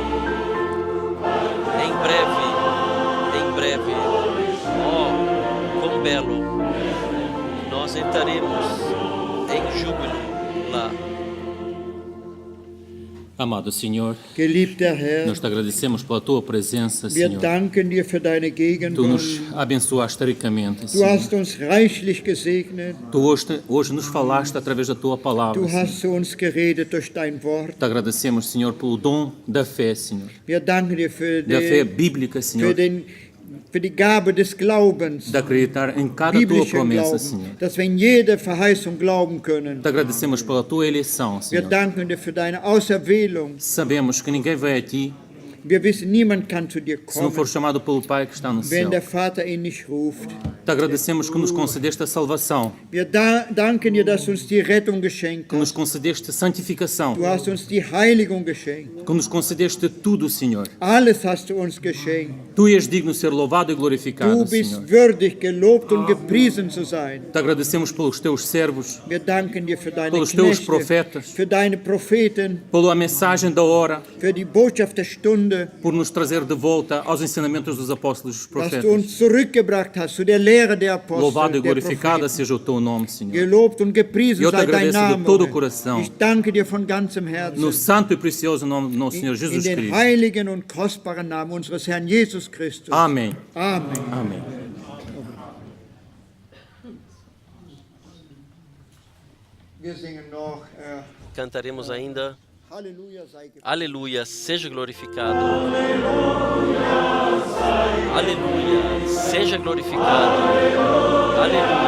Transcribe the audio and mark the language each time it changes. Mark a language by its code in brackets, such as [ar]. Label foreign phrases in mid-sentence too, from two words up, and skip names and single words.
[pt] Em breve. Ó, quão belo. Nós entraremos em júbilo lá. Amado Senhor, [de] Geliebter Herr, [pt] nós te agradecemos pela tua presença, [de] wir [pt] Senhor. [de] danken dir für deine [pt] Tu [de] Gegenwart. [pt] nos abençoaste ricamente, [de] Du [pt] Senhor. [de] hast uns reichlich gesegnet. [pt] Tu hoje nos falaste através da tua palavra, [de] Du [pt] Senhor. [de] hast zu uns geredet durch dein Wort. [pt] Te agradecemos, Senhor, pelo dom da fé, Senhor. [de] Wir danken dir für [pt] Da fé bíblica, Senhor. [de] für die Gabe des Glaubens, [pt] De acreditar em cada tua [de] biblischen [pt] promessa, Senhor. [de] Glauben, dass wir in jede Verheißung glauben können. [pt] Te agradecemos pela tua eleição, [de] Wir [pt] Senhor. [de] danken dir für deine Auserwählung. [pt] Sabemos que ninguém vai a ti [de] Wir wissen, niemand kann zu dir [pt] se não for [de] kommen, [pt] chamado pelo Pai que está no [de] wenn [pt] céu. [de] der Vater ihn nicht ruft. [pt] Te agradecemos que nos concedeste a salvação, [de] Wir danken dir, dass du uns die Rettung geschenkt [pt] que nos [de] hast. [pt] concedeste santificação, [de] Du hast uns die Heiligung geschenkt. [pt] que nos concedeste tudo, Senhor. [de] Alles hast du uns geschenkt. [pt] Tu és digno de ser louvado e [de] Du [pt] glorificado, [de] bist [pt] Senhor. [de] würdig, gelobt und gepriesen zu sein. [pt] Te agradecemos pelos teus servos, [de] Wir danken dir für deine [pt] pelos teus [de] Knechte, [pt] profetas, [de] für deine Propheten, [pt] pela mensagem da hora, [de] für die Botschaft der Stunde, [pt] por nos trazer de volta aos ensinamentos dos apóstolos e dos [de] dass du [pt] profetas. [de] uns zurückgebracht hast zu der Lehre der Apostel, [pt] Louvado e [de] der [pt] glorificado [de] Propheten. [pt] seja o teu nome, Senhor. [de] Gelobt und gepriesen [pt] Eu te [de] sei dein [pt] agradeço de [de] Name. [pt] todo o coração. [de] Ich danke dir von ganzem Herzen. [pt] No santo e precioso nome do nosso Senhor [de] In [pt] Jesus [de] den [pt] Cristo. [de] heiligen und kostbaren Namen unseres Herrn Jesus Christus. [pt] Amém. [de] Amen. [pt] Amém. [de] Wir singen noch [pt] Cantaremos ainda. [de] Halleluja sei gepriesen. [pt] Aleluia, seja glorificado. Aleluia, seja glorificado. Aleluia.